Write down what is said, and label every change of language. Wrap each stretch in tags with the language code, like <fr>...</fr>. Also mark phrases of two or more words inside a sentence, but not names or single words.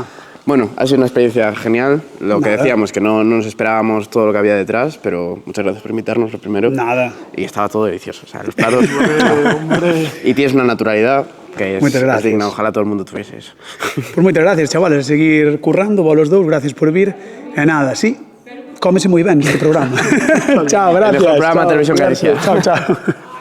<es>Bueno, ha sido una experiencia genial. Lo que decíamos, que no nos esperábamos todo lo que había detrás, pero muchas gracias por invitarnos, lo primero. Nada. Y estaba todo delicioso, o sea, los platos... Y tienes una naturalidad que es digna, ojalá todo el mundo tuviese eso.</es> <gl>Pues moitas gracias, chavales, a seguir currando, vos los dous, gracias por vir. E nada, sí, cómese moi ben este programa.</gl> <es>Chao, gracias. El mejor programa de televisión que Chao, chao.</es>